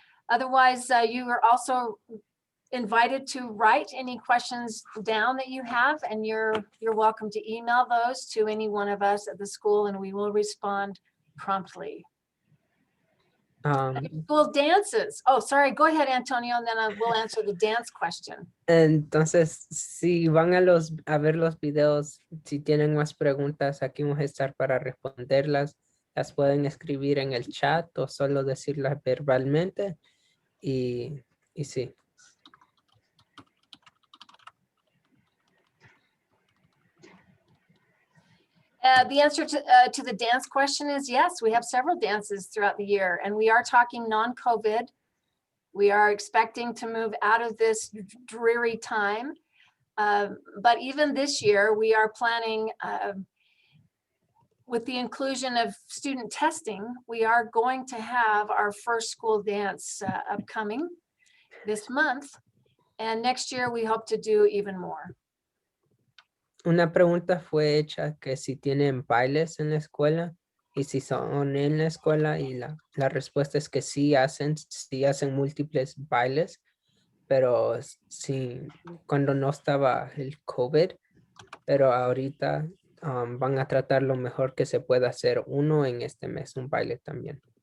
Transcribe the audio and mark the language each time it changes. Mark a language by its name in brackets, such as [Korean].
[English] Otherwise, you are also invited to write any questions down that you have, and you're welcome to email those to any one of us at the school and we will respond promptly. School dances. Oh, sorry, go ahead, Antonio, and then we'll answer the dance question. [Spanish] Entonces, si van a ver los videos, si tienen más preguntas, aquí vamos a estar para responderlas. Las pueden escribir en el chat o solo decirlas verbalmente. Y sí. [English] The answer to the dance question is yes, we have several dances throughout the year, and we are talking non-COVID. We are expecting to move out of this dreary time. But even this year, we are planning, with the inclusion of student testing, we are going to have our first school dance upcoming this month. And next year, we hope to do even more. [Spanish] Una pregunta fue hecha que si tienen bailes en la escuela y si son en la escuela, y la respuesta es que sí hacen múltiples bailes, pero sí, cuando no estaba el COVID, pero ahorita van a tratar lo mejor que se pueda hacer uno en este mes, un baile también.